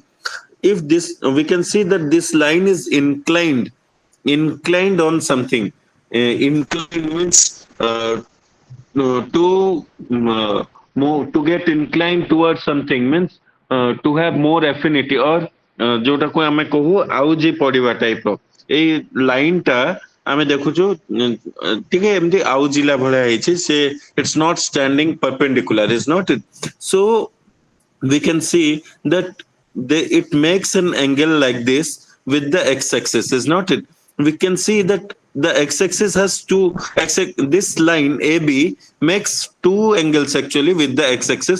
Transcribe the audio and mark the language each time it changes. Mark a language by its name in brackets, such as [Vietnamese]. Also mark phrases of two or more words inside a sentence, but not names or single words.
[English] If this, we can see that this line is inclined on something. Inclined means to more to get inclined towards something means to have more affinity or [Odia] ଯୋଉଟାକୁ ଆମେ କହୁ ଆଉଜି ପଡିବା ଟାଇପ ର ଏଇ ଲାଇନ ଟା ଆମେ ଦେଖୁଛୁ ଟିକେ ଏମିତି ଆଉଜିଲା ଭଳିଆ ହେଇଛି ସେ [English] it's not standing perpendicular is not it so we can see that it makes an angle like this with the x-axis, is not it? We can see that the x-axis has two. This line AB makes two angles actually with the x-axis.